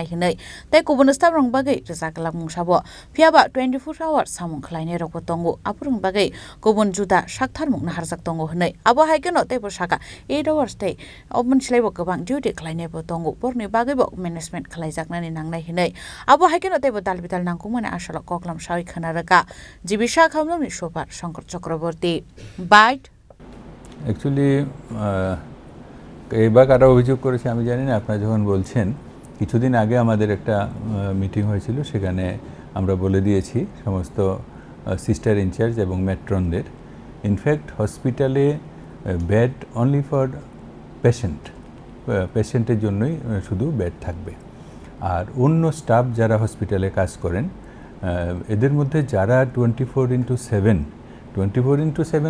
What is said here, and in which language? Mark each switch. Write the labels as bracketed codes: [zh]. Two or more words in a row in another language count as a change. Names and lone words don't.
[trp] hinai tei kubun stabrong bagai rjaklamung sabo phiaba 24 hours samung khlainai rokbo tongo apurung bagai kubun juda shaktharmung naharjak tongo hinai abo haikeno tei bo saka 8 hours tei obon slaibo gobang duty khlainai bo tongo porni bagai bo management khlaijaknani nangnai hinai abo haikeno tei bo dalbidal nangkukmani asalo koklam sawi khanaraka jibi shakhamnogni super Shankar Chakraborty Bite [bn] Actually, এইবার কারা অভিযোগ করেছে আমি জানি না আপনারা যখন বলছেন কিছুদিন আগে আমাদের একটা মিটিং হয়েছিল সেখানে আমরা বলে দিয়েছি সমস্ত [en] sister in-charge [bn] এবং মেট্রনদের ইনফ্যাক্ট হসপিটালে [en] bed only for patient's [bn] জন্যই শুধু বেড থাকবে আর অন্য স্টাফ যারা হসপিটালে কাজ করেন এদের মধ্যে যারা 24/7 24/7